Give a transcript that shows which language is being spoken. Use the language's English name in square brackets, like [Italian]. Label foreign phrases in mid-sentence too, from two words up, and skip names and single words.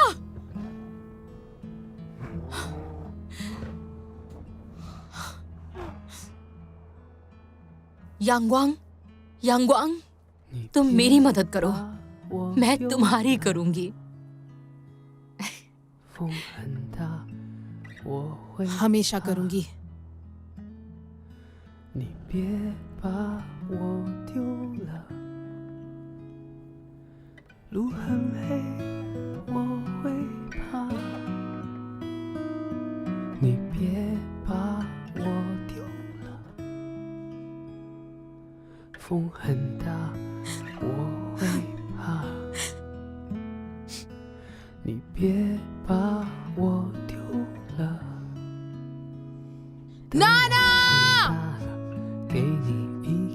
[Hindi] यांगवांग, यांगवांग, तुम मेरी मदद करो, मैं तुम्हारी करूंगी। हमेशा करूंगी। [Chinese] 你别把我丢了，路很黑，我会怕。你别把我丢了，风很大，我会怕。你别把我丢了。 [Hindi] नाना, [Chinese] 给你一